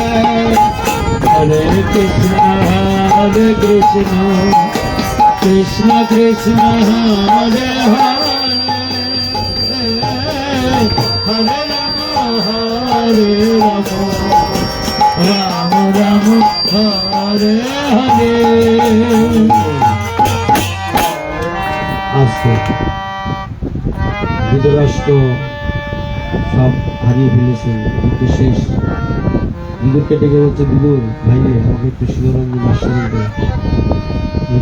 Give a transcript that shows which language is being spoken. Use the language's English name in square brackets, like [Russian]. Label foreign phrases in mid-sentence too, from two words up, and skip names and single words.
[Sanskrit] हरे कृष्ण हरे कृष्ण कृष्ण कृष्ण हरे हरे हरे राम हरे राम राम राम हरे हरे, Hare Rama, Hare Rama, Rama Rama, Hare Hare. [Bangla] আজকে ধৃতরাষ্ট্র সব হারিয়ে ফেলেছে, যুদ্ধ শেষ। বিদুরকে ডেকে বলছে, বিদুর ভাইরে আমাকে একটু শিবরঞ্জন আশ্রয় দেয়।